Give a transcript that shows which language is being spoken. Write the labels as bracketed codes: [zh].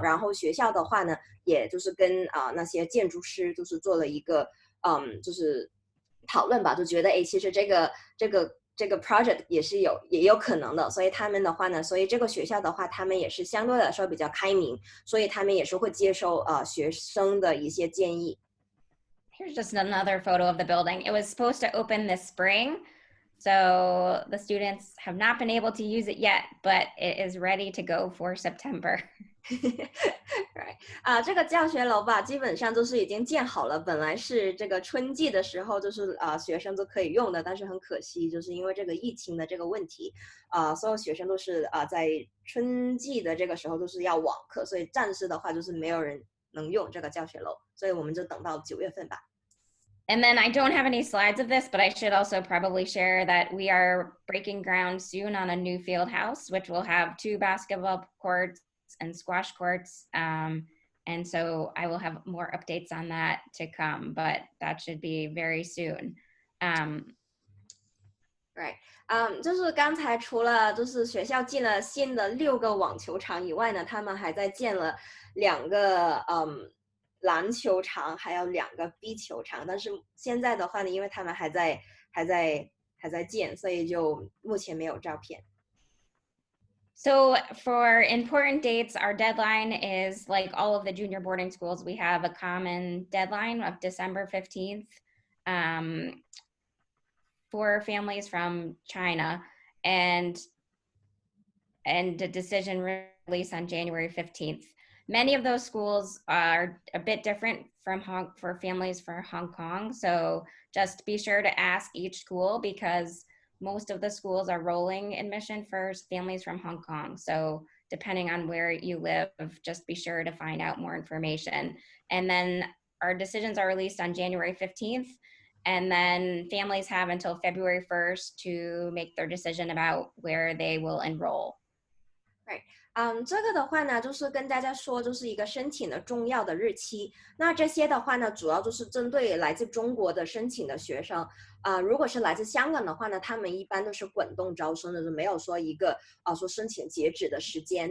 [zh] 然后学校的话呢，也就是跟那些建筑师就是做了一个就是讨论吧，就觉得其实这个 project 也有可能的，所以他们的话呢，所以这个学校的话，他们也是相对来说比较开明，所以他们也是会接受学生的一些建议。 [en] Here's just another photo of the building. It was supposed to open this spring, so the students have not been able to use it yet, but it is ready to go for September. Right. [zh] 这个教学楼吧，基本上都是已经建好了。本来是这个春季的时候，就是学生都可以用的，但是很可惜，就是因为这个疫情的这个问题，所有学生都是在春季的这个时候都是要网课，所以暂时的话就是没有人能用这个教学楼，所以我们就等到9月份吧。 [en] And then I don't have any slides of this, but I should also probably share that we are breaking ground soon on a new field house, which will have 2 basketball courts and squash courts. And so I will have more updates on that to come, but that should be very soon. Right. [zh] 就是刚才除了就是学校建了新的6个网球场以外呢，他们还在建了2个篮球场，还有2个壁球场。但是现在的话呢，因为他们还在建，所以就目前没有照片。 [en] So for important dates, our deadline is like all of the junior boarding schools. We have a common deadline of December 15th for families from China, and the decision released on January 15th. Many of those schools are a bit different from for families for Hong Kong. So just be sure to ask each school, because most of the schools are rolling admission for families from Hong Kong. So depending on where you live, just be sure to find out more information. And then our decisions are released on January 15th. And then families have until February 1st to make their decision about where they will enroll. Right. [zh] 这个的话呢，就是跟大家说，就是一个申请的重要的日期。那这些的话呢，主要就是针对来自中国的申请的学生。如果是来自香港的话呢，他们一般都是滚动招生的，就没有说一个说申请截止的时间。